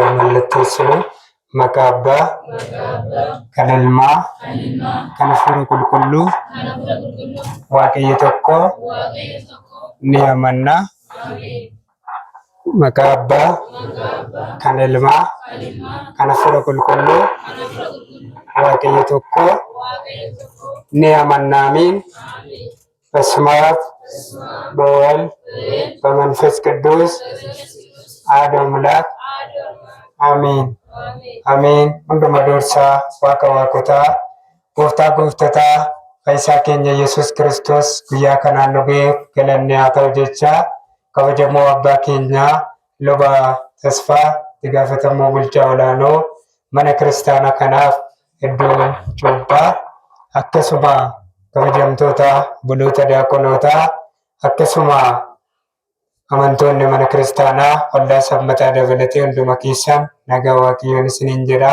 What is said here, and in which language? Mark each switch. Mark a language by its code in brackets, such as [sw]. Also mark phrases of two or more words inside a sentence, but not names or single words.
[om] mallatteessinu maqaa Abbaa kan Ilmaa kan Hafuura Qulqulluu Waaqayyo tokko ni amanna. Maqaa Abbaa kan Ilmaa kan Hafuura Qulqulluu Waaqayyo tokko ni amanna። [am] አሜን። በስመ አብ በወልድ በመንፈስ ቅዱስ አሐዱ አምላክ አሜን አሜን። [om] Hunduma dursaa Waaqa waaqotaa gooftaa gooftotaa fayyisaa keenya Yesuus Kiristoos guyyaa kanaan nu ga'eef galanni haa ta'u jechaa kabajamoo abbaa keenyaa luba Tasfaa itti gaafatamoo bulchaa olaanoo mana kiristaanaa kanaaf iddoo cuuphaa akkasuma kabajamtoota buloota diyaaqonootaa akkasuma amantoonni mana kiristaanaa waldaa sabbataa dabalatee hunduma keessan nagaa Waaqayyoon isiniin jedhaa.